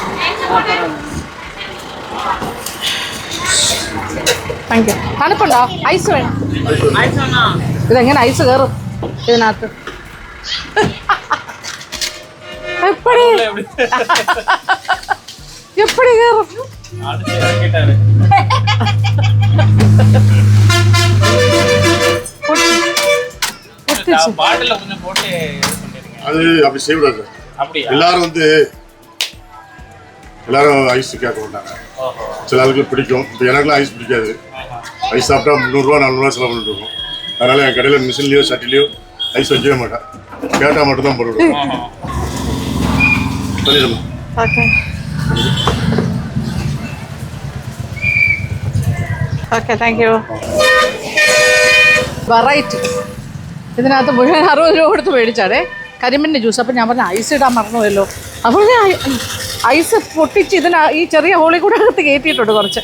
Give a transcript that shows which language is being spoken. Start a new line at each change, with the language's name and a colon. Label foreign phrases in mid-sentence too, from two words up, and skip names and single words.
English: thank you.
Malayalam: തണുപ്പുണ്ടോ? ഐസ് വേണം. ഇതെങ്ങനെ ഐസ് കയറും ഇതിനകത്ത്?
Tamil: எப்படி எப்படி
Malayalam: കയറും?
Tamil: அது அப்படி செய்யக்கூடாது. எல்லாரும் எல்லாரும் ஐஸ் கேட்க மாட்டாங்க. சில ஆளுக்கு பிடிக்கும். இப்போ எனக்குலாம் ஐஸ் பிடிக்காது. ஐஸ் சாப்பிட்டா 300 ரூபா 400 ரூபா செலவு பண்ணிட்டு இருக்கோம். அதனால என் கடையில் மிஷின்லேயோ சட்டிலையோ ஐஸ் வைக்கவே மாட்டேன். கேட்டால் மட்டும்தான் போட்டுவிடுவோம். சொல்லிடுமா?
English: okay okay, thank you.
Malayalam: വെറൈറ്റി. ഇതിനകത്ത് മുഴുവൻ 60 രൂപ കൊടുത്ത് മേടിച്ചാടേ കരിമ്പിൻ്റെ ജ്യൂസ്. അപ്പം ഞാൻ പറഞ്ഞ ഐസ് ഇടാൻ മറന്നുപോയല്ലോ. അപ്പോൾ ഞാൻ ഐസ് പൊട്ടിച്ച് ഈ ചെറിയ ഹോളിൽ കൂടെ അകത്ത് കയറ്റിയിട്ടുണ്ട് കുറച്ച്.